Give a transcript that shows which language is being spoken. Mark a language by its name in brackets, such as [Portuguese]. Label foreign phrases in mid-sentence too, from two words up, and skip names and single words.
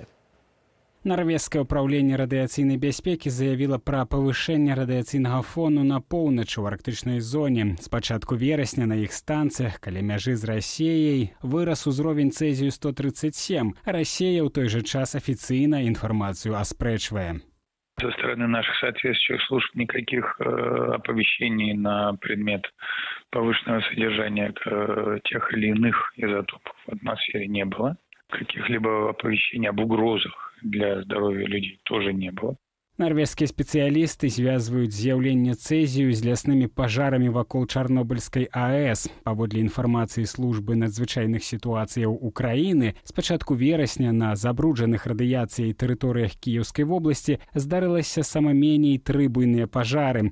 [Belarusian] Нарвежскае ўпраўленне радыяцыйнай бяспекі заявіла пра павышэнне радыяцыйнага фону на поўначы ў арктычнай зоне. З пачатку верасня на іх станцыях каля мяжы з Расіяй вырас узровень цэзію 137. Расія ў той жа час афіцыйна інфармацыю аспрэчвае. [Russian] Со стороны наших соответствующих служб никаких оповещений на предмет повышенного содержания тех или иных изотопов в атмосфере не было. Каких-либо оповещений об угрозах для здоровья людей тоже не было. [Belarusian] Нарвежскія спецыялісты звязваюць з'яўленне цэзію з ляснымі пажарамі вакол Чарнобыльскай АЭС. Паводле інфармацыі службы надзвычайных сітуацыяў Украіны, з пачатку верасня на забруджаных радыяцыяй тэрыторыях Кіеўскай вобласці здарылася сама меней 3 буйныя пажары.